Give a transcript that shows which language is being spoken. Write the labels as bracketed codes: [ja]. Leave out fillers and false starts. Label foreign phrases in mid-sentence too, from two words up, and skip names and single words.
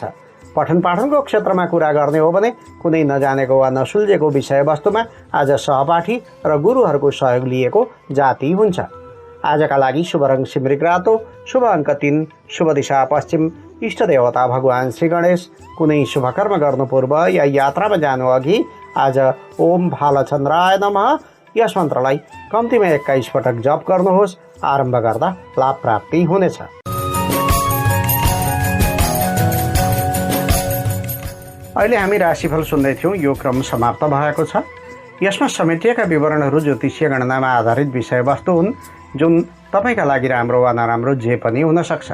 [ne] पठन पाठनको क्षेत्रमा कुरा गर्ने हो भने कुनै नजानेको वा नसुल्झेको विषयवस्तुमा आज सहपाठी र गुरुहरूको सहयोग लिएको जाति हुन्छ। आजका लागि शुभ रङ सिमरिक रातो, शुभ अङ्क 3, शुभ दिशा पश्चिम, इष्ट देवता भगवान श्री गणेश। कुनै शुभकर्म गर्नु पूर्व या यात्रामा जानु अघि आज [sa] ओम भालचन्द्राय नमः [ne] यस मन्त्रलाई कम्तीमा 21 पटक जप गर्नुहोस्। आरम्भ गर्दा लाभ प्राप्ति हुनेछ। अहिले हामी राशिफल सुन्दै थियौँ। यो क्रम समाप्त भएको छ। यसमा समेटिएका विवरणहरू ज्योतिषीय गणनामा आधारित विषयवस्तु हुन्, जुन तपाईँका लागि राम्रो वा नराम्रो जे पनि हुन सक्छ।